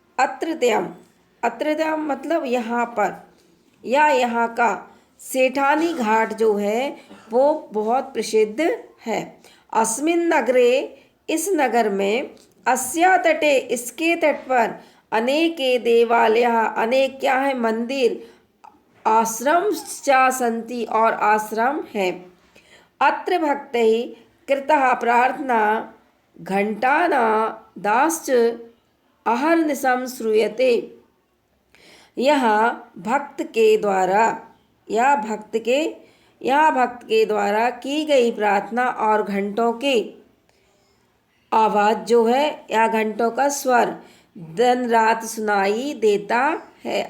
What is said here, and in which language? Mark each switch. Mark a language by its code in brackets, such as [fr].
[hi] अत्रत्यम मतलब यहाँ पर या यहाँ का, सेठानी घाट जो है वो बहुत प्रसिद्ध है। अस्मिन् नगरे, इस नगर में, अस्या तटे इसके तट पर, अनेके देवालय, अनेक क्या है, मंदिर, आश्रम चा संति और आश्रम है। [sa] अत्र भक्तैः कृतः प्रार्थना घंटानादाश्च अहर्निशं श्रूयते। [hi] यहाँ भक्त के द्वारा की गई प्रार्थना और घंटों के आवाज जो है, या घंटों का स्वर दिन रात सुनाई देता है।